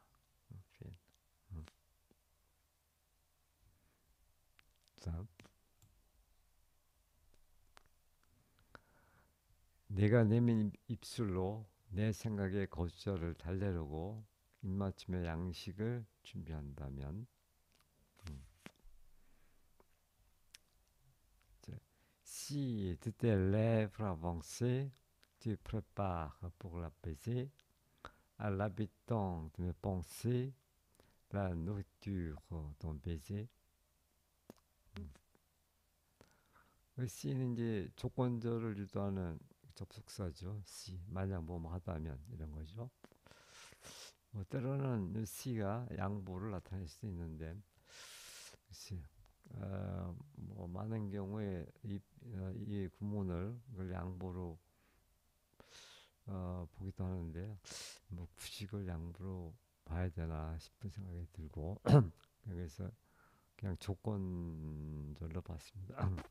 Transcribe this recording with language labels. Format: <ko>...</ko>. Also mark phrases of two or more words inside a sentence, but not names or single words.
<ko>비엔. 음. 다음 내가 내민 입술로 내 생각의 거주자를 달래려고 입맞춤의 양식을 준비한다면</ko> <fr>si de tes lèvres avancées tu prépares pour l'apaiser à l'habitant de mes pensées la nourriture d'un baiser.</fr> <ko>C는 이제 조건절을 유도하는 접속사죠. C 만약 뭐뭐 하다면 이런 거죠. 뭐 때로는 C가 양보를 나타낼 수 있는데, 글쎄, 뭐 많은 경우에 이 구문을 그걸 양보로 보기도 하는데, 뭐 굳이 그걸 양보로 봐야 되나 싶은 생각이 들고, 그래서 그냥 조건절로 봤습니다.</ko>